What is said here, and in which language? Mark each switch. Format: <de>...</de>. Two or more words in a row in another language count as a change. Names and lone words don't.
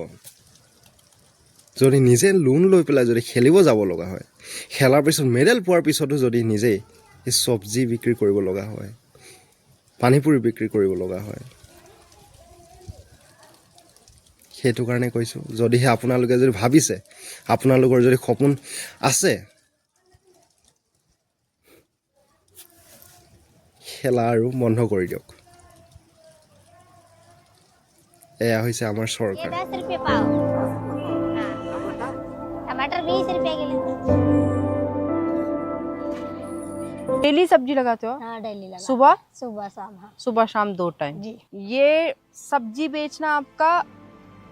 <as>যদি নিজে লোন লৈ পেলাই যদি খেলিব যাব লগা হয়, খেলাৰ পিছত মেডেল পোৱাৰ পিছতো যদি নিজেই এই চব্জি বিক্ৰী কৰিব লগা হয়, পানীপুৰি বিক্ৰী কৰিব লগা হয়, সেইটো কাৰণে কৈছোঁ, যদিহে আপোনালোকে যদি ভাবিছে আপোনালোকৰ যদি সপোন আছে, খেলা আৰু বন্ধ কৰি দিয়ক। এয়া হৈছে আমাৰ ये চৰকাৰ।</as> <hi>10 रुपये पाव। हाँ। टमाटर 20 रुपये किलो। डेली सब्जी लगाते हो? हाँ डेली लगा। सुबह सुबह शाम। हाँ सुबह शाम 2 टाइम। जी। ये सब्जी बेचना आपका</hi>